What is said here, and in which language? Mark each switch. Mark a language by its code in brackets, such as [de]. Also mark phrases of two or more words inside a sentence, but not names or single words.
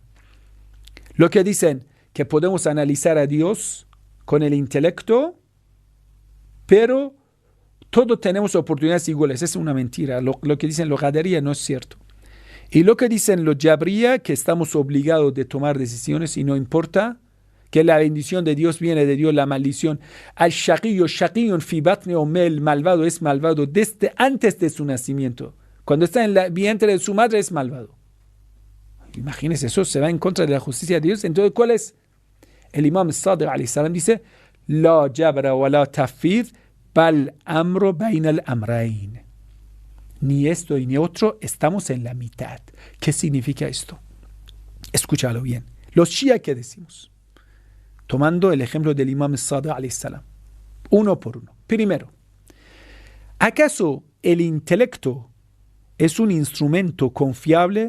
[es] Lo que dicen que podemos analizar a Dios con el intelecto, pero todos tenemos oportunidades iguales. Es una mentira. Lo que dicen los Qadariyya no es cierto. Y lo que dicen los Jabriyya, que estamos obligados de tomar decisiones y no importa, que la bendición de Dios viene de Dios, la maldición. [ar] الشقي شقي في بطن أمه, [es] el malvado es malvado desde antes de su nacimiento. Cuando está en el vientre de su madre es malvado. Imagínense, eso se va en contra de la justicia de Dios. Entonces, ¿cuál es? El Imam Sadiq [ar] عليه السلام [es] dice: [ar] لا جبر ولا تفويض بل أمر بين الأمرين. [es] Ni esto y ni otro, estamos en la mitad. ¿Qué significa esto? Escúchalo bien. Los Shia, ¿qué decimos? Tomando el ejemplo del Imam Sadiq [ar] عليه السلام, [es] uno por uno. Primero, ¿acaso el intelecto es un instrumento confiable?